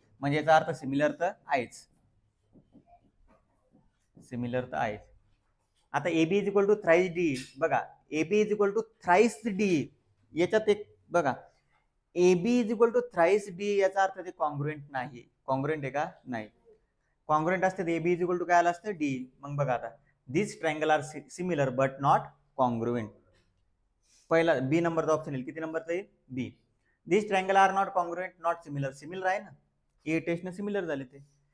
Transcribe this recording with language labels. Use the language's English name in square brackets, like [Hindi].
[Marathi] म्हणजे याचा अर्थ सिमिलर तर आहेच, सिमिलर तर आहेच. [English] आता A B is equal to thrice D. बघा A B is equal to thrice D, [Marathi] याच्यात एक बघा [English] A B is equal to thrice D, [Marathi] याचा अर्थ ते [English] Congruent नाही. Congruent [Marathi] आहे का? नाही. कॉन्ग्रुएंट असते [English] A B is equal to [Marathi] काय आलं असतं? [English] D. [Marathi] मग बघा आता [English] This triangle are similar but not congruent. [Marathi] पहिला बी नंबरचा ऑप्शन येईल. किती नंबरचा येईल? बी. [English] This triangle are not congruent not similar. [Marathi] Similar आहे ना, ए टेस्टने सिमिलर झाले ते.